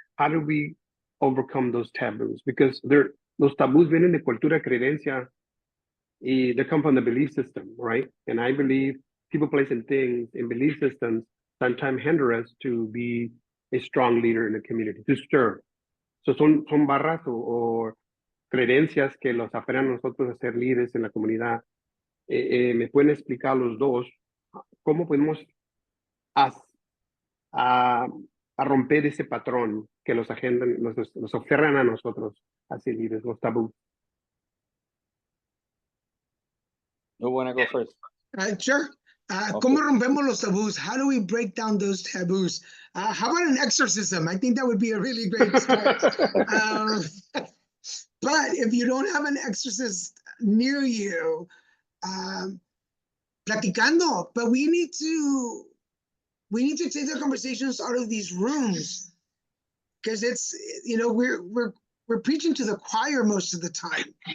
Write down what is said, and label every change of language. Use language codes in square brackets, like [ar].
[en] How do we overcome those taboos? Because those taboos [es] vienen de cultura, creencia, y [en] they come from the belief system, right? And I believe people placing things in belief systems sometimes hinder us to be a strong leader in the community, to serve. [es] So son barras o creencias que los aferran a nosotros a ser líderes en la comunidad. ¿Me pueden explicar los dos cómo podemos a romper ese patrón que los agendan, nos aferran a nosotros así líderes, los tabús? [en] You want to go first? Sure. [es] ¿Cómo rompemos los tabús? [en] How do we break down those taboos? How about an exorcism? I think that would be a really great start. But if you don't have an exorcist near you, platicando, but we need to take the conversations out of these rooms, because it's, we're preaching to the choir most of the time.